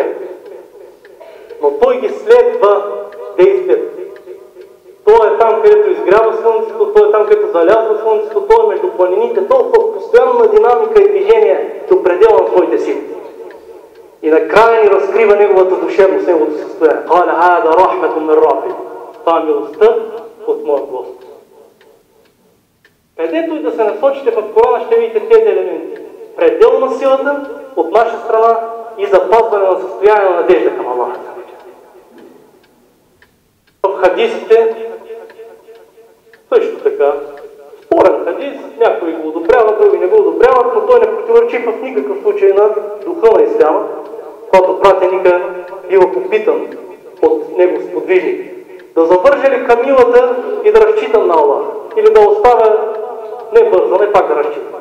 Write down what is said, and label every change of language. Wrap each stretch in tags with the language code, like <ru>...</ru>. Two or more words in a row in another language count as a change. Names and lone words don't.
<bg>Но той ги следва действието. Той е там, където изгрява слънцето, той е там, където залязва слънцето, той е между планините, той е в постоянна динамика и движение до предела на своите сили. И накрая ни разкрива неговата душевност, неговото състояние.</bg> <ar>قال هذا رحمة من ربي.</ar> <bg>Това е милостта от моя Господ. Където и да се насочите в Корана, ще видите тези елементи. Предел на силата от наша страна и запазване на състояние на надежда към Аллаха. В хадисите също така, спорен хадис, някои го одобряват, други не го одобряват, но той не противоречи в никакъв случай на духа на исляма, когато пратеника бива попитан от него сподвижник да завърже ли камилата и да разчитам на Аллах, или да оставя не бързане, пак да разчитам.</bg>